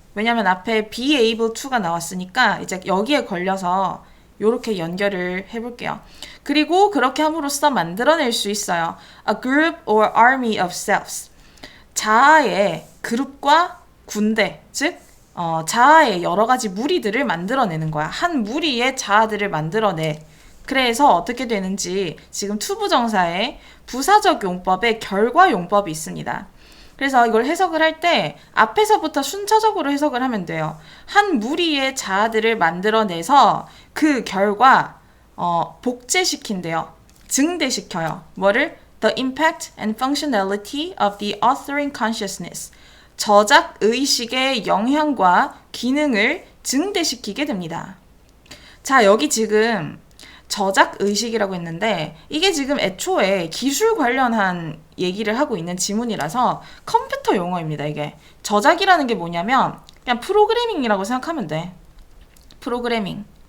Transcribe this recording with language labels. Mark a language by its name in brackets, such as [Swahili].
[Korean] 왜냐면 앞에 be able to가 나왔으니까 이제 여기에 걸려서 이렇게 연결을 해볼게요. 그리고 그렇게 함으로써 만들어낼 수 있어요. [English] A group or army of selves. [Korean] 자아의 그룹과 군대, 즉 자아의 여러 가지 무리들을 만들어내는 거야. 한 무리의 자아들을 만들어내. 그래서 어떻게 되는지 지금 투부정사의 부사적 용법에 결과 용법이 있습니다. 그래서 이걸 해석을 할 때 앞에서부터 순차적으로 해석을 하면 돼요. 한 무리의 자아들을 만들어내서 그 결과 복제시킨대요. 증대시켜요. 뭐를? [English] The impact and functionality of the authoring consciousness. [Korean] 저작 의식의 영향과 기능을 증대시키게 됩니다. 자, 여기 지금 저작 의식이라고 했는데 이게 지금 애초에 기술 관련한 얘기를 하고 있는 지문이라서 컴퓨터 용어입니다. 이게 저작이라는 게 뭐냐면 그냥 프로그래밍이라고 생각하면 돼. 프로그래밍.